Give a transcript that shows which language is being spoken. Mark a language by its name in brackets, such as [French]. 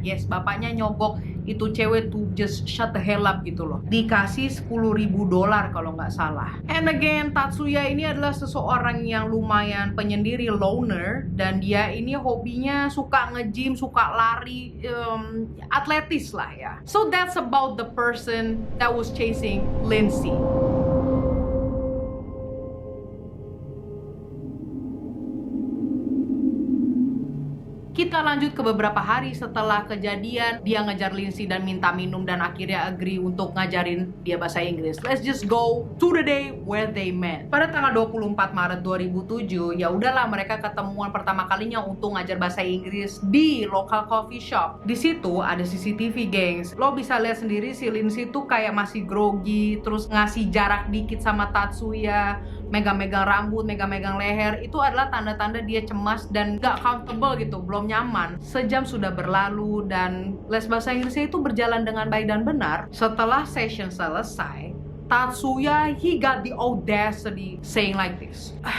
[Indonesian] Yes, bapaknya nyogok itu cewek [English] to just shut the hell up [Indonesian] gitu loh. Dikasih $10.000 kalau nggak salah. [English] And again, [Indonesian] Tatsuya ini adalah seseorang yang lumayan penyendiri, loner, dan dia ini hobinya suka nge-gym, suka lari, atletis lah ya. [English] So that's about the person that was chasing Lindsay. [Indonesian] Kita lanjut ke beberapa hari setelah kejadian. Dia ngejar Lindsay dan minta minum dan akhirnya [English] agree [Indonesian] untuk ngajarin dia bahasa Inggris. [English] Let's just go to the day where they met. [Indonesian] Pada tanggal 24 Maret 2007, ya udahlah mereka ketemuan pertama kalinya untuk ngajar bahasa Inggris di [English] local coffee shop. [Indonesian] Di situ ada CCTV, gengs. Lo bisa lihat sendiri si Lindsay tuh kayak masih grogi, terus ngasih jarak dikit sama Tatsuya, megang-megang rambut, megang-megang leher. Itu adalah tanda-tanda dia cemas dan gak [English] comfortable [Indonesian] gitu, belum nyaman. Sejam sudah berlalu dan les bahasa Inggrisnya itu berjalan dengan baik dan benar. Setelah session selesai, [English] Tatsuya, he got the audacity saying like this.